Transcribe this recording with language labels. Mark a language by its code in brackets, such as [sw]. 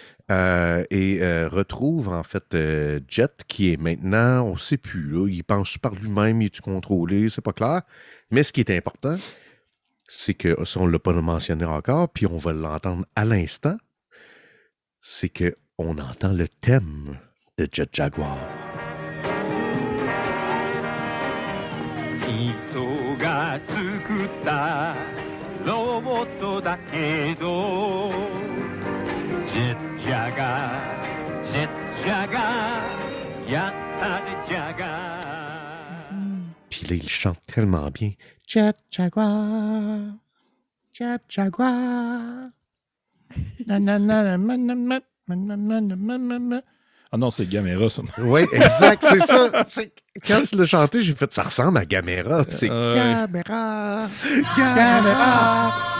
[fr] Retrouve en fait Jet, qui est maintenant, on ne sait plus, là, il pense par lui-même, il est-tu contrôlé, c'est pas clair. Mais ce qui est important, c'est que, ça on ne l'a pas mentionné encore, puis on va l'entendre à l'instant, c'est qu'on entend le thème de Jet Jaguar. [ja] 人が作ったロボットだけどジェッジャガージェッジャガーやったねジャガー [fr] Puis là, il chante tellement bien. Jet Jaguar, Jet Jaguar. Ah non, c'est Gamera, ça. Oui, exact, c'est ça. Quand tu l'as chanté, j'ai fait ça ressemble à Gamera. Puis c'est Gamera, Gamera.